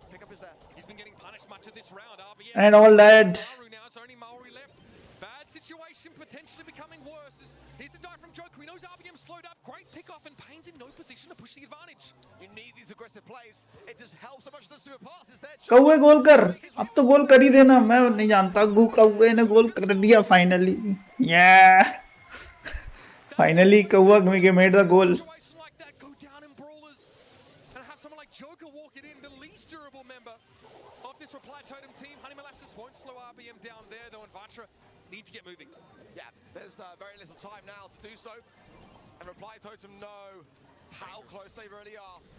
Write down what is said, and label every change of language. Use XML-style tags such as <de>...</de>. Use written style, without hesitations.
<en>Pick up is there. He's been getting punished much of this round. RBM. And all that. Maru now, it's only Maori left. Bad situation, potentially becoming worse. Here's the dive from Joker. He knows RBM slowed up. Great pick off, and Payne's in no position to push the advantage. You need these aggressive plays. It just helps so much the super passes there.</en> <hi>कौवे गोल कर अब तो गोल कर ही देना मैं नहीं जानता कौवे ने गोल कर दिया फाइनली</hi> <en>yeah finally</en> <hi>कौवा</hi> <en>made the goal. Situation like that go down in brawlers and have someone like Joker walk it in, the least durable member of this Reply Totem team. Honey Molasses won't slow RBM down there though, and Vatra need to get moving. Yeah, there's very little time now to do so. And Reply Totem know how close they really are.</en>